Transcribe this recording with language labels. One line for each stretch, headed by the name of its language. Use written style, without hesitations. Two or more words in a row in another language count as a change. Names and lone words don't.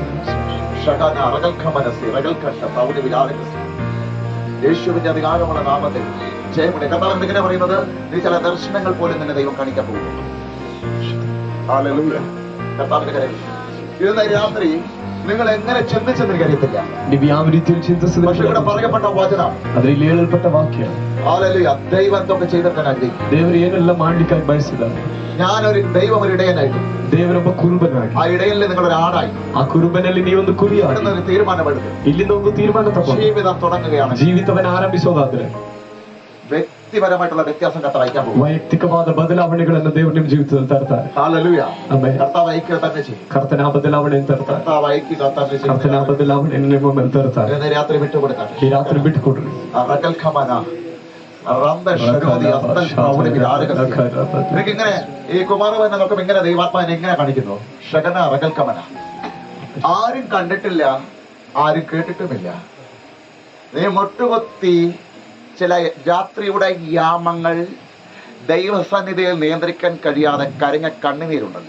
Malayalam: യേശുവിന്റെ അധികാരമുള്ള നാമത്തിൽ ജയമുണ്ട്. കർത്താവ് എന്തിങ്ങനെ പറയുന്നത്? നീ ചില ദർശനങ്ങൾ പോലും നിന്നെ ദൈവം കാണിക്കാൻ പോകുന്നു. ഹല്ലേലൂയ. കർത്താവിന്റെ കരയിൽ ഇന്ന് രാത്രി നിങ്ങൾ എങ്ങനെ ചിന്തിച്ചെന്ന് എനിക്കറിയത്തില്ല. പക്ഷെ ഇവിടെ പറയപ്പെട്ട വചനം,
Kannada: ಅದರಲ್ಲಿ ಹೇಳಲ್ಪಟ್ಟ ವಾಕ್ಯ,
Malayalam: ഹല്ലേലൂയ, ദൈവം എന്തൊക്കെ ചെയ്തെത്താൻ ആഗ്രഹിക്കും.
Kannada: ದೇವರು ಏನೆಲ್ಲ ಮಾಡ್ಲಿಕ್ಕಾಗಿ ಬಯಸಿದ್ದಾರೆ.
Malayalam: ഞാനൊരു ദൈവം ഒരു ഇടയനായിട്ട്,
Kannada: ದೇವರೊಬ್ಬ ಕುರುಬನಾಗಿ,
Malayalam: ആ ഇടയനിൽ നിങ്ങളൊരു ആടായി,
Kannada: ಆ ಕುರುಬನಲ್ಲಿ ನೀವೊಂದು ಕುರಿಯಾಗಿ
Malayalam: ഒരു തീരുമാനമെടുത്ത്
Kannada: ಇಲ್ಲಿಂದ ಒಂದು ತೀರ್ಮಾನ ತಗೊಂಡು
Malayalam: ജീവിതം തുടങ്ങുകയാണ്.
Kannada: ಜೀವಿತವನ್ನ ಆರಂಭಿಸೋದಾದ್ರೆ
Malayalam: വ്യക്തിപരമായിട്ടുള്ള വ്യത്യാസം കർത്താവ് അയക്കാൻ പോകും.
Kannada: ವೈಯಕ್ತಿಕವಾದ ಬದಲಾವಣೆಗಳನ್ನು ದೇವರು ನಿಮ್ಮ ಜೀವಿತದಲ್ಲಿ ತರ್ತಾರೆ.
Malayalam: ഹല്ലേലൂയ.
Kannada: ಆಮೆನ್.
Malayalam: കർത്താവ് അയക്കുക തന്നെ ചെയ്യും.
Kannada: ಕರ್ತನ ಬದಲಾವಣೆಯನ್ನು ತರ್ತಾರೆ.
Malayalam: കർത്താവ് അയക്കുക തന്നെ ചെയ്യും.
Kannada: ಕರ್ತನ ಬದಲಾವಣೆಯನ್ನು ನಿಮ್ಮ ಮೇಲೆ ತರ್ತಾರೆ.
Malayalam: ഇന്ന് രാത്രി വിട്ടുകൊടുക്കട്ടെ.
Kannada: ಈ ರಾತ್ರಿ ಬಿಟ್ಟುಕೊಡ್ರಿ.
Malayalam: എനിക്കിങ്ങനെ ഈ കുമാരവനെ നോക്കുമ്പോ ഇങ്ങനെ ദൈവാത്മാവിനെ എങ്ങനെ കാണിക്കുന്നു? ഷഗന റകൽക്കമന. ആരും കണ്ടിട്ടില്ല, ആരും കേട്ടിട്ടുമില്ല. നീ മുട്ടുകൊത്തി ചില രാത്രിയുടെ യാമങ്ങൾ ദൈവസന്നിധിയിൽ നിയന്ത്രിക്കാൻ കഴിയാതെ കരഞ്ഞ കണ്ണുനീരുണ്ടല്ലോ.